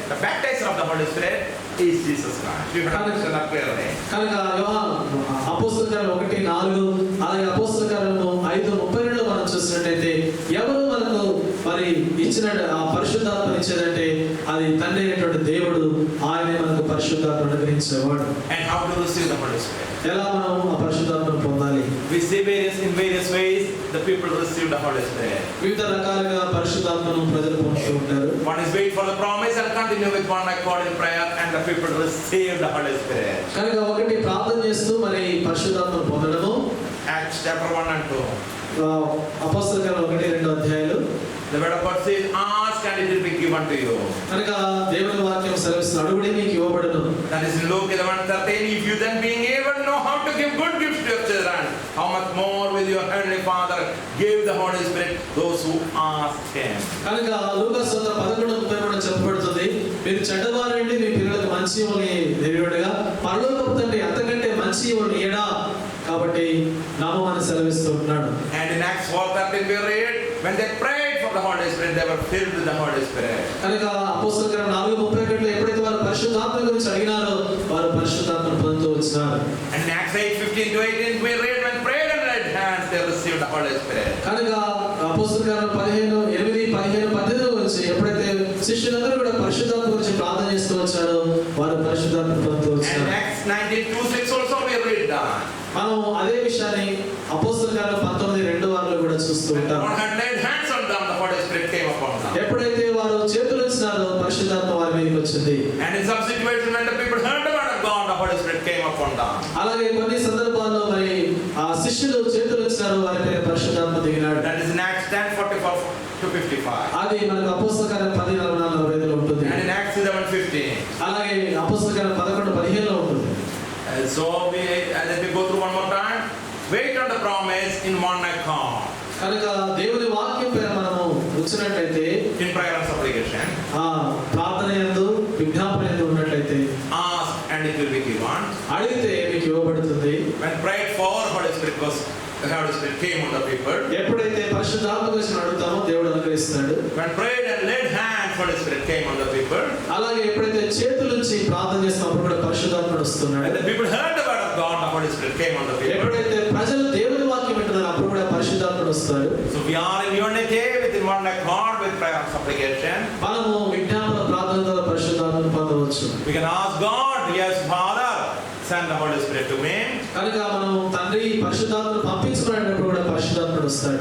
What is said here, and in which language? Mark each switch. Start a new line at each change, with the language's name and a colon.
English: The baptizer of the Holy Spirit is Jesus Christ. You have to understand that clearly.
Telugu: కనుక అపొస్తలుల కార్యాలు 1:4, అలాగే అపొస్తలుల కార్యాలు 5:32లో మనం చూసినట్లయితే ఎవరు మనకు మరి ఇచ్చిన ఆ పరిశుద్ధాత్మను ఇచ్చేదంటే అది తండ్రి అయినటువంటి దేవుడు, ఆయనే మనకు పరిశుద్ధాత్మను అనుగ్రహించేవాడు.
English: And how to receive the Holy Spirit?
Telugu: ఎలా మనం ఆ పరిశుద్ధాత్మను పొందాలి?
English: We see in various ways the people receive the Holy Spirit.
Telugu: వివిధ రకాలుగా పరిశుద్ధాత్మను ప్రజలు పొందుతూ ఉంటారు.
English: One is wait for the promise and continue with one accord in prayer, and the people receive the Holy Spirit.
Telugu: కనుక ఒకటి ప్రార్థన చేస్తూ మరి పరిశుద్ధాత్మను పొందడము.
English: Acts chapter 1 and 2.
Telugu: అపొస్తలుల కార్యాలు 1-2 అధ్యాయాలు.
English: The word of God says, ask and it will be given to you.
Telugu: కనుక దేవుని వాక్యం సెలవిస్తుంది, అడుగుడి మీకు ఇవ్వబడును.
English: That is in Luke 11:13. If you then being able to know how to give good gifts to your children, how much more will your heavenly Father give the Holy Spirit those who ask Him.
Telugu: కనుక లూకా సువార్త 11:33 చెప్పబడుతుంది, మీరు చెడ్డవారండి మీ పిల్లలకు మంచి ఇవ్వని దేవుడుగా పరలోకపు తండ్రి అంతకంటే మంచి ఇవ్వని ఏడా కాబట్టి నామమును సెలవిస్తూ ఉన్నాడు.
English: And in Acts 4:13 we read, when they prayed for the Holy Spirit, they were filled with the Holy Spirit.
Telugu: కనుక అపొస్తలుల కార్యాలు 4:31లో ఎప్పుడైతే వారు పరిశుద్ధాత్మ గురించి అడిగినారో వారు పరిశుద్ధాత్మను పొందుతూ వచ్చారు.
English: And in Acts 8:15-18 we read, when prayed and laid hands, they received the Holy Spirit.
Telugu: కనుక అపొస్తలుల కార్యాలు 8:15-18 గురించి ఎప్పుడైతే శిష్యులందరూ కూడా పరిశుద్ధాత్మ గురించి ప్రార్థన చేస్తూ వచ్చారో వారు పరిశుద్ధాత్మ పొందుతూ వచ్చారు.
English: And Acts 19:2-6 also we read that.
Telugu: మనం అదే విషయాన్ని అపొస్తలుల కార్యాలు 19:2 కూడా చూస్తూ ఉంటాం.
English: One had laid hands on them, the Holy Spirit came upon them.
Telugu: ఎప్పుడైతే వారు చేతులు ఇచ్చినారో పరిశుద్ధాత్మ వారి మీదకి వచ్చింది.
English: And in some situations when the people heard the word of God, the Holy Spirit came upon them.
Telugu: అలాగే కొన్ని సందర్భాల్లో మరి ఆ శిష్యులు చేతులు ఇచ్చినారో వారిపై పరిశుద్ధాత్మ దిగినాడు.
English: That is in Acts 10:44-55.
Telugu: అది మనకు అపొస్తలుల కార్యాలు 10:44-45లో ఉంటుంది.
English: And in Acts 11:15.
Telugu: అలాగే అపొస్తలుల కార్యాలు 11:15లో ఉంటుంది.
English: So let me go through one more time. Wait on the promise in one accord.
Telugu: కనుక దేవుని వాక్యం పైన మనము వచ్చినట్లయితే
English: in prayer and supplication,
Telugu: ఆ ప్రార్థన యందు విజ్ఞాపన యందు ఉన్నట్లయితే
English: ask and it will be given.
Telugu: అడిగితే మీకు ఇవ్వబడుతుంది.
English: When prayed for, Holy Spirit came on the people.
Telugu: ఎప్పుడైతే పరిశుద్ధాత్మ గురించి అడుగుతామో దేవుడు అనుగ్రహిస్తాడు.
English: When prayed and laid hands, Holy Spirit came on the people.
Telugu: అలాగే ఎప్పుడైతే చేతుల నుంచి ప్రార్థన చేస్తున్నప్పుడు కూడా పరిశుద్ధాత్ముడు వస్తున్నాడు.
English: And the people heard the word of God, the Holy Spirit came on the people.
Telugu: ఎప్పుడైతే ప్రజలు దేవుని వాక్యం వింటున్నారో అప్పుడు కూడా పరిశుద్ధాత్ముడు వస్తాడు.
English: So we are in unity within one accord with prayer and supplication.
Telugu: మనము విజ్ఞాపన ప్రార్థన ద్వారా పరిశుద్ధాత్మను పొందవచ్చు.
English: We can ask God, yes, Father, send the Holy Spirit to me.
Telugu: కనుక మనం తండ్రి పరిశుద్ధాత్మను పంపించుకునేటప్పుడు కూడా పరిశుద్ధాత్ముడు వస్తాడు.